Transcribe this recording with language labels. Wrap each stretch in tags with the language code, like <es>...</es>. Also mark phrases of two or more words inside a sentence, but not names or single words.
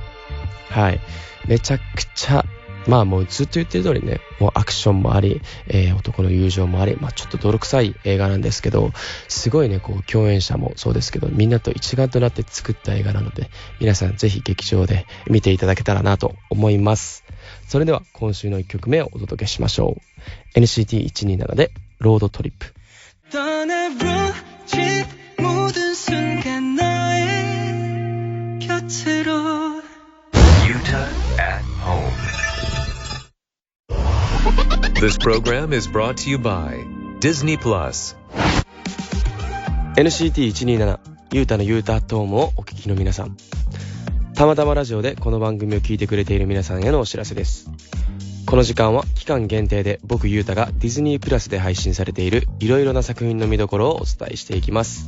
<ja>はい、めちゃくちゃまあもうずっと言ってる通りね、もうアクションもあり、男の友情もあり、まあちょっと泥臭い映画なんですけど、すごいねこう共演者もそうですけど、みんなと一丸となって作った映画なので、皆さんぜひ劇場で見ていただけたらなと思います。それでは今週の1曲目をお届けしましょう。 NCT127 でロードトリップ。</ja> <ko>떠나버린 모든 순간 나의 곁으로</ko> <en>Yuta at home. This program is brought to you by Disney Plus.</en> <ja>NCT127 ユータのユータアットホームをお聞きの皆さん、たまたまラジオでこの番組を聞いてくれている皆さんへのお知らせです。この時間は期間限定で僕ユータがディズニープラスで配信されているいろいろな作品の見どころをお伝えしていきます。</ja>